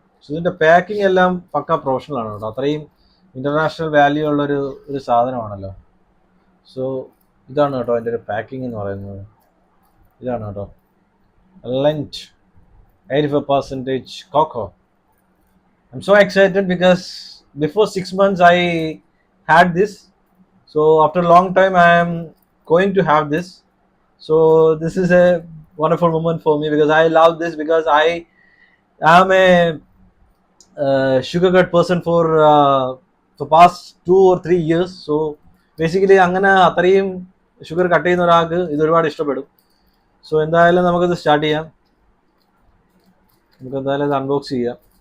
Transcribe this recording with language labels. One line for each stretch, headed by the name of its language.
Malayalam: ഇതിന്റെ പാക്കിംഗ് എല്ലാം പക്ക പ്രൊഫഷണൽ ആണ് കേട്ടോ. അത്രയും ഇന്റർനാഷണൽ വാല്യൂ ഉള്ള ഒരു സാധനമാണല്ലോ. സോ ഇതാണ് കേട്ടോ അതിൻ്റെ ഒരു പാക്കിംഗ് എന്ന് പറയുന്നത്. ഇതാണ് കേട്ടോ, lent 85% cocoa.
English: I'm so excited because before 6 months I had this. So after a long time I am going to have this. So this is a wonderful moment for me because I love this, because I am a sugar cut person for past 2 or 3 years. So basically
Malayalam: അങ്ങനെ അത്രയും sugar cut ചെയ്യുന്ന ഒരാൾക്ക് ഇത് ഒരുപാട് ഇഷ്ടപ്പെടും. So എന്തായാലും നമുക്കിത് start ചെയ്യാം. നമുക്ക് എന്തായാലും ഇത് അൺബോക്സ് ചെയ്യാം.